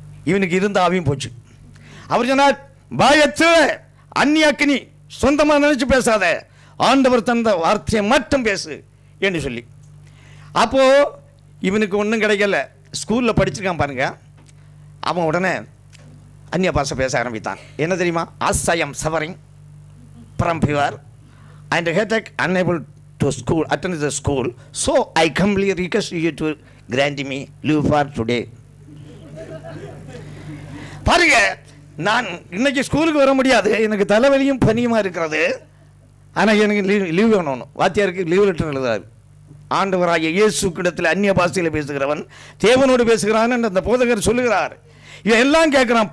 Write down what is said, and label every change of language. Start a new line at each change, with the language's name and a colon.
Tamil: இவனுக்கு இருந்த ஆவியும் போச்சு. அவர் சொன்னார், வாயத்து அந்நியாக்கினி, சொந்தமாக நினைச்சு பேசாத, ஆண்டவர் தந்த வார்த்தையை மட்டும் பேசு என்று சொல்லி. அப்போது இவனுக்கு ஒன்றும் கிடைக்கல. ஸ்கூலில் படிச்சிருக்கான் பாருங்க. அவன் உடனே அந்நிய பாஷை பேச ஆரம்பித்தான். என்ன தெரியுமா?
English: as I am suffering from fever and headache, unable to attend the school, so I humbly request you to grant me leave for today.
Tamil: பாருங்க, நான் இன்னைக்கு ஸ்கூலுக்கு வர முடியாது, எனக்கு தலைவலியும் பனியுமா இருக்கிறது. ஆனால் எனக்கு லீவ் வேணும். வாத்தியாருக்கு லீவ் லெட்டர் எழுதுறாரு. ஆண்டவராகிய இயேசு கிடத்தில் அந்நிய பாஷையில் பேசுகிறவன் தேவனோடு பேசுகிறான் என்று அந்த போதகர் சொல்லுகிறார். இவன் எல்லாம் கேட்குறான்.